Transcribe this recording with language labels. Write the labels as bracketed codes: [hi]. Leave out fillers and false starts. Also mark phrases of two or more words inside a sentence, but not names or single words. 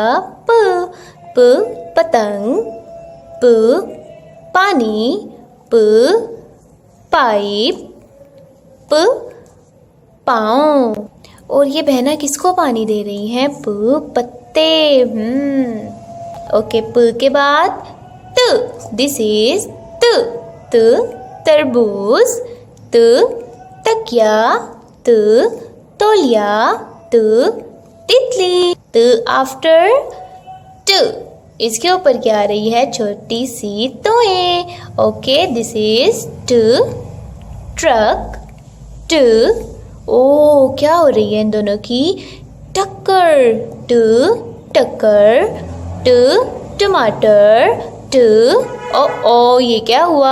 [hi] प पतंग, प पानी, प पाइप, प पाँव। और ये बहना किसको पानी दे रही हैं? प पत्ते। ओके, प के बाद त। [en] this is [hi] त तरबूज, त तकिया, त तौलिया, त तितली। त आफ्टर ट, इसके ऊपर क्या आ रही है? छोटी सी तोए। ओके, [en] this is [hi] ट ट्रक, ट ओ क्या हो रही है इन दोनों की? टक्कर। ट टक्कर, ट टमाटर, ट ओ ये क्या हुआ?